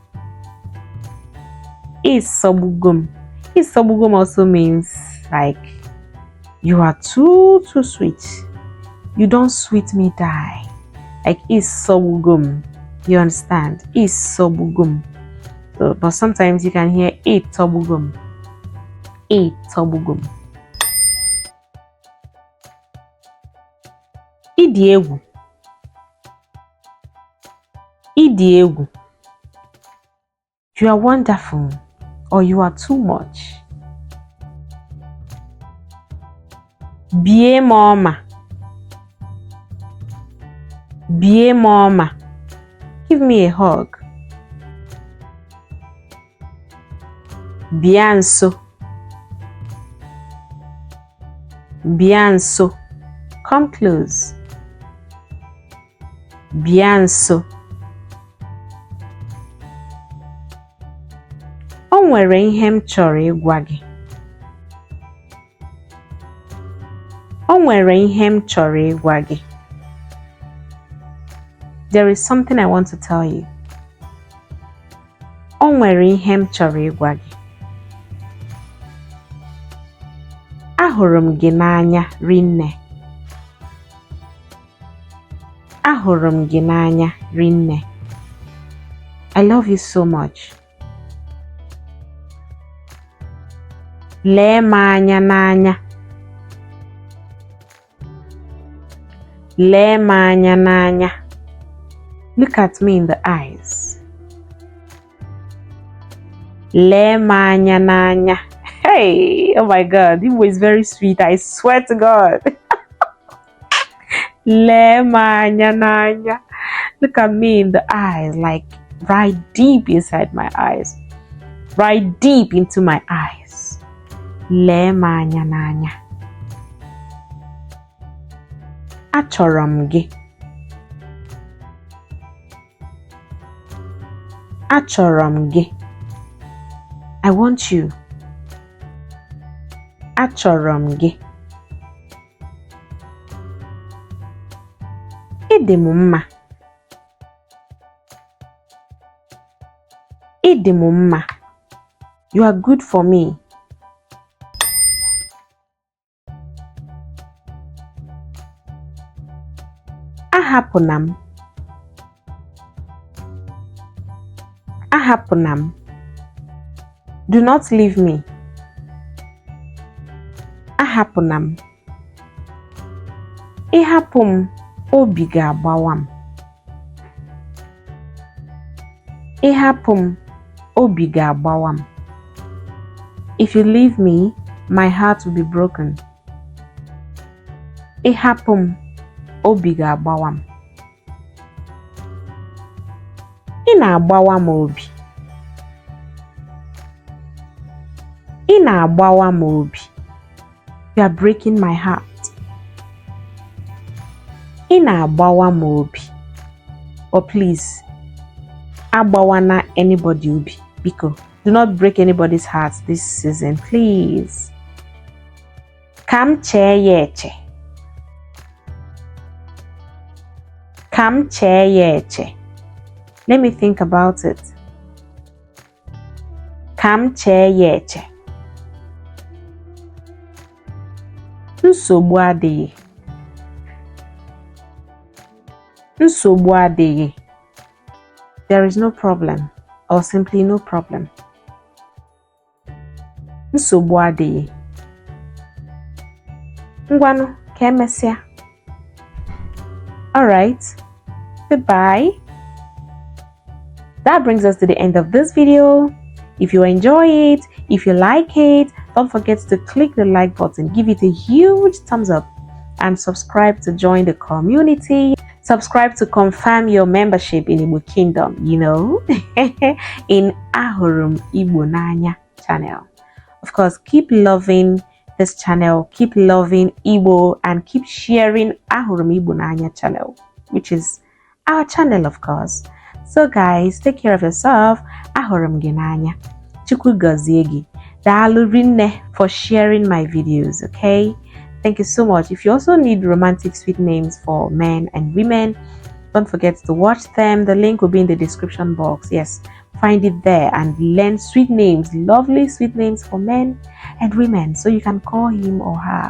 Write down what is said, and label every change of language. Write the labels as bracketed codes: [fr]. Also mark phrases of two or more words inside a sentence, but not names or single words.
[ig] Isobugom. [en] Isobugom also means like you are too sweet. You don't sweet me die. Like isobugom. You understand? Isobugom. So, but sometimes you can hear itobugom. [ig] Itobugom. Ndeewo. Ndeewo. [en] You are wonderful, or you are too much. [ig] Bie mama. Bie mama. [en] Give me a hug. Bianso. [ig] Bianso. [en] Come close. Bianso. [ig] O nwere ihe m chọrọ ịgwa gị. O nwere ihe m chọrọ ịgwa gị. [en] There is something I want to tell you. [ig] O nwere ihe m chọrọ ịgwa gị. Ahụrụ m gị n'anya rinne. Ahụrụ m gị n'anya rinne. [en] I love you so much. [ig] Lee m anya n'anya. Lee m anya n'anya. [en] Look at me in the eyes. [ig] Lee m anya n'anya. [en] Hey, oh my God, Igbo is very sweet. I swear to God. [ig] Lee m anya n'anya. [en] Look at me in the eyes, like right deep inside my eyes, right deep into my eyes. [ig] Lee m anya n'anya. Achọrọ m gị. Achọrọ m gị. [en] I want you. [ig] Achọrọ m gị. Ịdị m mma. Ịdị m mma. [en] You are good for me. [ig] Ahapụna m. Ahapụna m. [en] Do not leave me. [ig] Ahapụna m. Ịhapụ m, obi ga-agbawa m. Ịhapụ m, obi ga-agbawa m. [en] If you leave me, my heart will be broken. [ig] Ịhapụ m, obi ga-agbawa m. Ị na-agbawa m obi. Ị na-agbawa m obi. [en] You are breaking my heart. [ig] Ị na-agbawa m obi. [en] Or please, agbawana anybody obi. [ig] Biko, [en] do not break anybody's heart this season, please. [ig] Ka m chee ya eche. Ka m chee ya eche. [en] Let me think about it. [ig] Ka m chee ya eche. Nsogbu adịghị. Nsogbu adịghị. [en] There is no problem, or simply no problem. [ig] Nsogbu adịghị. Ngwanụ, ka emesịa. [en] All right. Goodbye. That brings us to the end of this video. If you enjoy it, if you like it, don't forget to click the like button, give it a huge thumbs up, and subscribe to join the community. Subscribe to confirm your membership in Igbo Kingdom, in Ahurum Igbo Nanya channel. Of course, keep loving this channel, keep loving Igbo, and keep sharing Ahurum Igbo Nanya channel, which is our channel, of course. So guys, take care of yourself. [ig] Ahurum Ginanya. Chukwu gozie gi. Daalu rinne [en] for sharing my videos, okay? Thank you so much. If you also need romantic sweet names for men and women, don't forget to watch them. The link will be in the description box. Yes, find it there and learn sweet names, lovely sweet names for men and women, so you can call him or her.